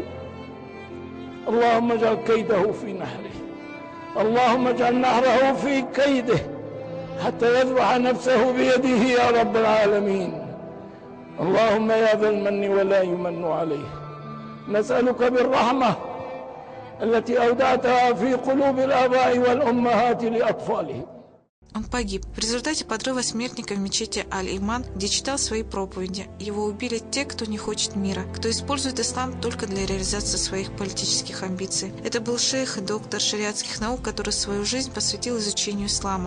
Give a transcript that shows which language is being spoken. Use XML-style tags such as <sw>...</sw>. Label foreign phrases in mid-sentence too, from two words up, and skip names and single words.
<ar>اللهم اجعل كيده في نحره، اللهم اجعل نحره في كيده حتى يذبح نفسه بيده يا رب العالمين. اللهم يا ذا المن ولا يمن عليه، نسألك بالرحمة التي أودعتها في قلوب الآباء والأمهات لأطفالهم.</ar> <ru>Он погиб в результате подрыва смертника в мечети Аль-Иман, где читал свои проповеди. Его убили те, кто не хочет мира, кто использует ислам только для реализации своих политических амбиций. Это был шейх и доктор шариатских наук, который свою жизнь посвятил изучению ислама.</ru>